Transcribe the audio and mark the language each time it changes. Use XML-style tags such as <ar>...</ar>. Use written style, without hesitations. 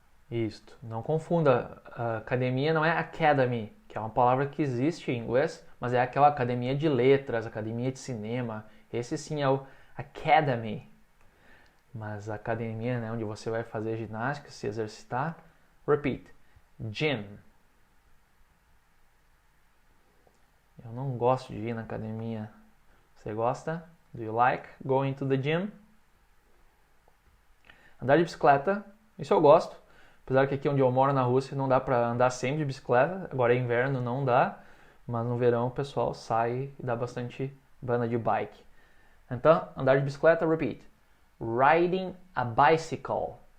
<pt>Isto, não confunda, a academia não é academy, que é uma palavra que existe em inglês, mas é aquela academia de letras, academia de cinema. Esse sim é o academy. Mas a academia, né, onde você vai fazer ginástica, se exercitar, repeat, gym. Eu não gosto de ir na academia. Você gosta?</pt> <en>Do you like going to the gym?</en> <pt>Andar de bicicleta, isso eu gosto. Apesar que aqui onde eu moro na Rússia não dá para andar sempre de bicicleta. Agora é inverno, não dá. Mas no verão o pessoal sai e dá bastante banda de bike. Então, andar de bicicleta, repeat.</pt> <en>Riding a bicycle.</en>